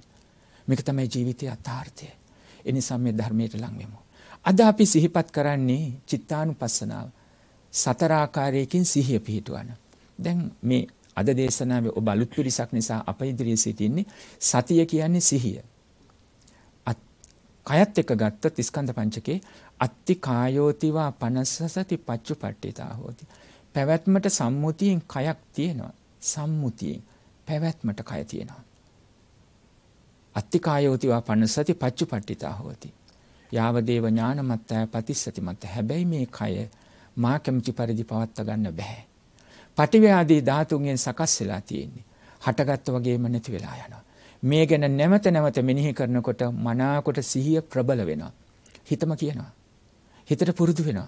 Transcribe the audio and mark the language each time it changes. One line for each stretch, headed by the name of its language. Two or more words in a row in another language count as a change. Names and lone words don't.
Sinhala: මේක තමයි ජීවිතයේ අර්ථය. ඒ නිසා මේ ධර්මයට ලං වෙමු. අද අපි සිහිපත් කරන්නේ චිත්තානුපස්සනාව. සතර ආකාරයකින් සිහිය පිහිටවන. දැන් මේ අද දේශනාවේ ඔබ අලුත් පිරිසක් නිසා අප ඉදිරියේ සිටින්නේ සතිය කියන්නේ සිහිය. කයත් එක්ක ගත්තොත් ස්කන්ධ පංචකේ
Pali: අත්ති කායෝතිවා පනස්සසති පච්චුපට්ඨිතා හෝති.
Sinhala: පැවැත්මට සම්මුතියෙන් කයක් තියෙනවා. සම්මුතියෙන් පැවැත්මට කය තියෙනවා.
Pali: අත්ති කායෝතිවා පනස්සති පච්චුපට්ඨිතා හෝති. යාවදේව ඥානමත්තය පතිස්සති මත.
Sinhala: හැබැයි මේ කය මා කැමති පරිදි පවත්වා ගන්න බෑ. පටිව්‍ය ආදී ධාතුන්ගෙන් සකස් වෙලා තියෙන්නේ. හටගත්ත වගේම නැති වෙලා යනවා. මේ ගැන නැවත නැවත මෙනෙහි කරනකොට මනාකොට සිහිය ප්‍රබල වෙනවා. හිතම කියනවා. හිතට පුරුදු වෙනවා.